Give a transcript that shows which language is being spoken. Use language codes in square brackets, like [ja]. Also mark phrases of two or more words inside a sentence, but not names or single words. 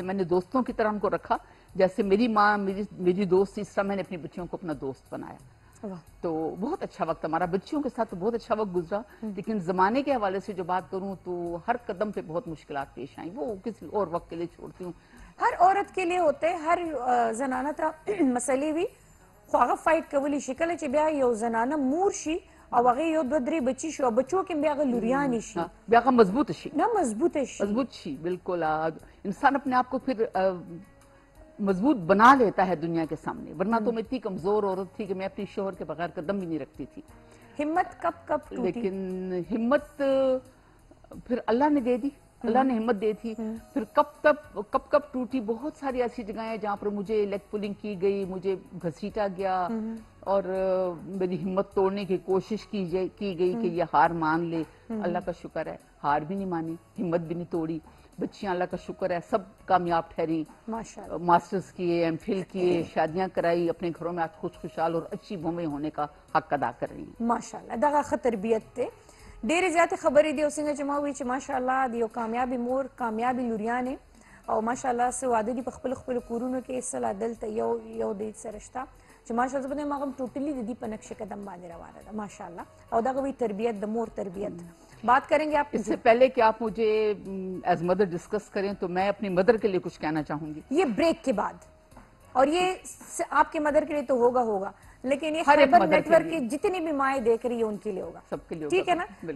[ur] میں نے دوستوں کی طرح ان کو رکھا جیسے میری ماں میری دوست تھی اس طرح میں نے اپنی بچیوں کو اپنا دوست بنایا. تو بہت اچھا وقت ہمارا بچیوں کے ساتھ بہت اچھا وقت گزرا. لیکن زمانے کے حوالے سے جو بات کروں تو ہر قدم پہ بہت مشکلات پیش آئیں وہ کسی اور وقت کے لیے چھوڑتی ہوں. ہر عورت کے لیے ہوتے [ps] ہر زنانه ته مسئلې وي خو هغه فایټ کولی شي کله چې بیا یو زنانه مور شي او هغه یو دوه درې بچي شي او بچو کې بیا هغه لوریانې شي بیا هغه مضبوط شي نه مضبوطه شي مضبوط شي. [ur] بالکل انسان اپنے آپ کو پھر مضبوط بنا لیتا ہے دنیا کے سامنے. ورنہ تو میں اتنی کمزور عورت تھی کہ میں اپنی شوہر کے بغیر قدم بھی نہیں رکھتی تھی. ہمت کب کب ٹوٹی؟ لیکن ہمت پھر اللہ نے دے دی. اللہ نے ہمت دی تھی. پھر کب ٹوٹی بہت ساری ایسی جگہیں ہیں جہاں پر مجھے [en] leg pulling [ur] کی گئی مجھے گھسیٹا گیا اور میری ہمت توڑنے کی کوشش کی گئی کہ یہ ہار مان لے. اللہ کا شکر ہے ہار بھی نہیں مانی ہمت بھی نہیں توڑی. بچیاں اللہ کا شکر ہے سب کامیاب ٹھہری ماسٹرز کیے ایم فل کیے شادیاں کرائی اپنے گھروں میں آج خوشحال اور اچھی بومیں ہونے کا حق ادا کر رہی ہیں. [ps] ماشاءاللہ دغه ښه تربیت دی. ډېرې زیاتې خبرې دي او څنګه چې ما وایي چې ماشاءالله د یو کامیابې مور کامیابې لوریانې او ماشاءالله څه واده دي په خپلو کورونو کې اصلا دلته یو د سره شته چې ماشاءالله زه به وایم هغه ټوټلي د دې په نقش قدم باندې روانه ده ماشاءالله. او دغه وی تربیت د مور تربیت [ur] بات کریں گے آپ اس سے پہلے کہ آپ مجھے [en] as mother discuss [ur] کریں تو میں اپنی مدر کے لیے کچھ کہنا چاہوں گی. یہ بریک کے بعد، اور یہ آپ کی مدر کے لیے تو ہوگا لیکن یہ ہر ایک خیبر مدر نیٹ کے ورک لیے. کی جتنی بھی مائیں دیکھ رہی ہیں ان کے لیے ہوگا، سب کے لیے ٹھیک ہے نا. بالکل.